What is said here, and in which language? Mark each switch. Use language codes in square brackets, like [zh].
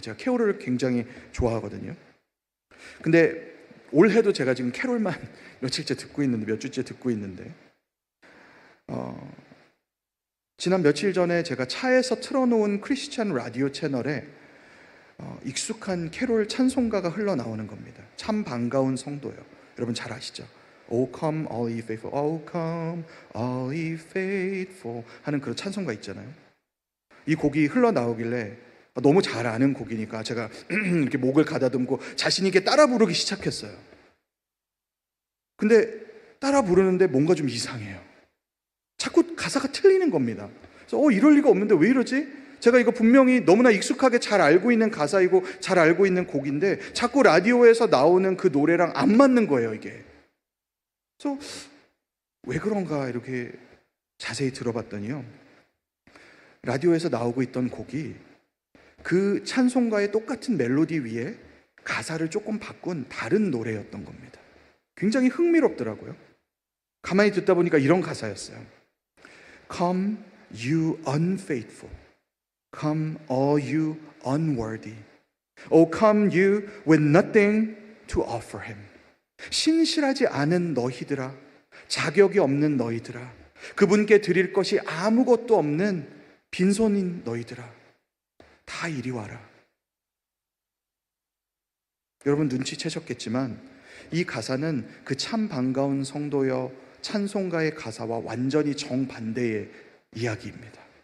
[ko] 제가 캐롤을 굉장히 좋아하거든요. 근데 올해도 제가 지금 캐롤만 몇 주째 듣고 있는데 지난 며칠 전에 제가 차에서 틀어놓은 크리스찬 라디오 채널에 익숙한 캐롤 찬송가가 흘러나오는 겁니다. 참 반가운 성도요. 여러분 잘 아시죠? [en] Oh come all ye faithful, oh come all ye faithful [ko] 하는 그런 찬송가 있잖아요. 이 곡이 흘러나오길래 너무 잘 아는 곡이니까 제가 이렇게 목을 가다듬고 자신 있게 따라 부르기 시작했어요. 근데 따라 부르는데 뭔가 좀 이상해요. 자꾸 가사가 틀리는 겁니다. 그래서 이럴 리가 없는데 왜 이러지? 제가 이거 분명히 너무나 익숙하게 잘 알고 있는 가사이고 잘 알고 있는 곡인데 자꾸 라디오에서 나오는 그 노래랑 안 맞는 거예요, 이게. 그래서 왜 그런가 이렇게 자세히 들어봤더니요, 라디오에서 나오고 있던 곡이 그 찬송가의 똑같은 멜로디 위에 가사를 조금 바꾼 다른 노래였던 겁니다. 굉장히 흥미롭더라고요. 가만히 듣다 보니까 이런 가사였어요. [en] Come you unfaithful, come all you unworthy, oh come you with nothing to offer him. [ko] 신실하지 않은 너희들아, 자격이 없는 너희들아, 그분께 드릴 것이 아무것도 없는 빈손인 너희들아, 다 이리 와라. 여러분 눈치채셨겠지만 이 가사는 그 참 반가운 성도여 찬송가의 가사와 완전히 정반대의 이야기입니다.